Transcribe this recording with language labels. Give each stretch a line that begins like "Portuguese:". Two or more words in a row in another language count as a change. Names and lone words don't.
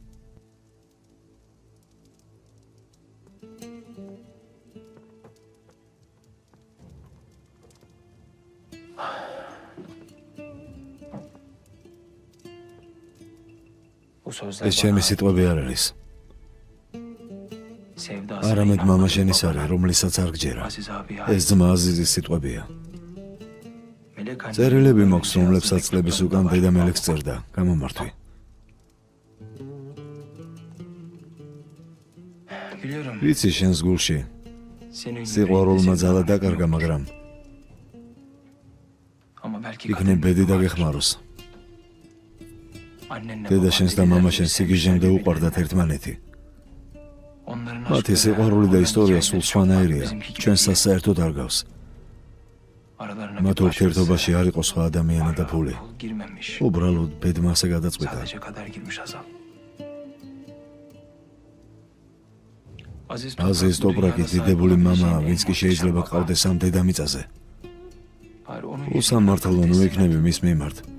Turkish: Bu sözler
Georgian: ეს ჩემი
Turkish: bana
Georgian: სიტყვები არ არის
Turkish: sevda
Georgian: არამედ
Turkish: sana
Georgian: მამა
Turkish: inanmak
Georgian: შენის
Turkish: baba.
Georgian: არის რომლისაც არ გჯერა
Turkish: Aziz abi
Georgian: ეს ძმა აზიზის სიტყვებია
Turkish: Melek anne
Georgian: წერილები
Turkish: böyle
Georgian: მოქვს
Turkish: bir şey
Georgian: რომლებსაც
Turkish: yazdı,
Georgian: წლების
Turkish: mektublarında
Georgian: უკან
Turkish: var.
Georgian: დედა მელექს წერდა გამომართვი
Turkish: Biliyorum.
Georgian: ვიცი შენს გულში
Turkish: Senin
Georgian: სიყვარულმა
Turkish: yüreğinde
Georgian: ძალა
Turkish: sevda
Georgian: დაკარგა
Turkish: yok.
Georgian: მაგრამ
Turkish: Ama belki
Georgian: იქნებ
Turkish: kadın
Georgian: ბედი
Turkish: vardır.
Georgian: დაგეხმაროს
Turkish: Annenle
Georgian: დედა
Turkish: baban
Georgian: შენს და
Turkish: deliler
Georgian: მამა
Turkish: gibi
Georgian: შენს
Turkish: sevmişler
Georgian: სიგიჟემდე
Turkish: birbirlerini.
Georgian: უყვარდათ ერთმანეთი
Turkish: Onların
Georgian: მათი
Turkish: aşkları,
Georgian: სიყვარული და
Turkish: onların
Georgian: ისტორია
Turkish: hikayeleri
Georgian: სულ
Turkish: çok farklı,
Georgian: სხვანაირია
Turkish: bizimki gibi
Georgian: ჩვენს
Turkish: değil.
Georgian: სასაერთოდ არ გავს
Turkish: Aralarına
Georgian: მათ
Turkish: bir başkası,
Georgian: ურთიერთობაში არ იყო სხვა ადამიანი და
Turkish: para,
Georgian: ფული
Turkish: pul girmemiş.
Georgian: უბრალოდ ბედმა ასე გადაწყვიტა
Turkish: Sadece kader girmiş Azal. Aziz
Georgian: აზიზ ტოპრაკი დიდებული მამაა ვინც კი შეიძლება ყავდეს ამ დედამიწაზე უსამართლო ნუ იქნები მის მიმართ